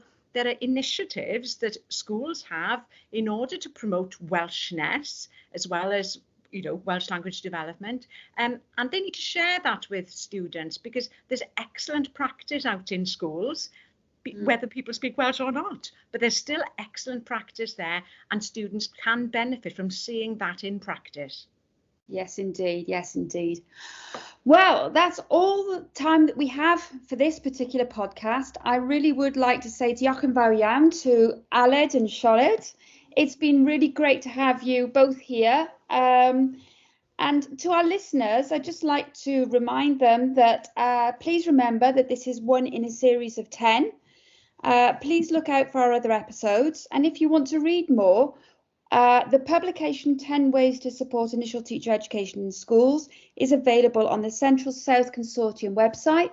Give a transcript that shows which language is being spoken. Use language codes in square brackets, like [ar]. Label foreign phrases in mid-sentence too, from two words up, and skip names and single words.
[en] There are initiatives that schools have in order to promote Welshness, as well as Welsh language development, and they need to share that with students, because there's excellent practice out in schools, whether people speak Welsh or not, but there's still excellent practice there, and students can benefit from seeing that in practice. Yes, indeed. Yes, indeed. Well, that's all the time that we have for this particular podcast. I really would like to say [cy] diolch yn fawr iawn [en] to Aled and Sioned. It's been really great to have you both here. And to our listeners, I'd just like to remind them that please remember that this is one in a series of 10. Please look out for our other episodes. And if you want to read more, the publication 10 Ways to Support Initial Teacher Education in Schools is available on the Central South Consortium website.